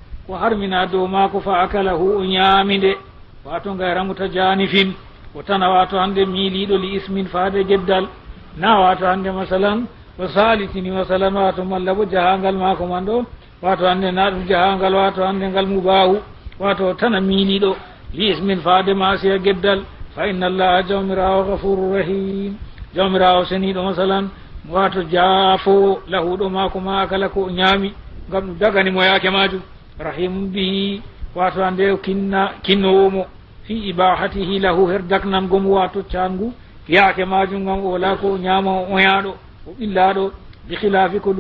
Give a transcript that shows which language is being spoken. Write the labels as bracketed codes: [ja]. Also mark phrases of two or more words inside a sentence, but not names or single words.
[ff] ko harmina dow maako [ar] فأكله [ff] o ñaaminde wato ngayra mutajanifin o tana wato hande miiliɗo li ismin faade geddal na wato hande masalan o salitini masalan wato malla bo jahangal maako man ɗo wato hande na ɗum jahangal wato hande ngal mubahu wato tana miiliɗo li ismin faade masiya geddal fa [ar] إن الله [ff] jawmirawo [ar] غفور رحيم [ff] jawmirawo seniɗo masalan wato jaafo lahuɗo maako ma kala ko ñaami ngam ɗum dagani mo yaake majum rahimum bihi wato hande o kinnowomo [ar] في إباحته له [ff] her daknangomo wato cangu yaake majum ngam o wala ko ñaama o oyaɗo o ɓillaɗo [ar] بخلاف [ff] ko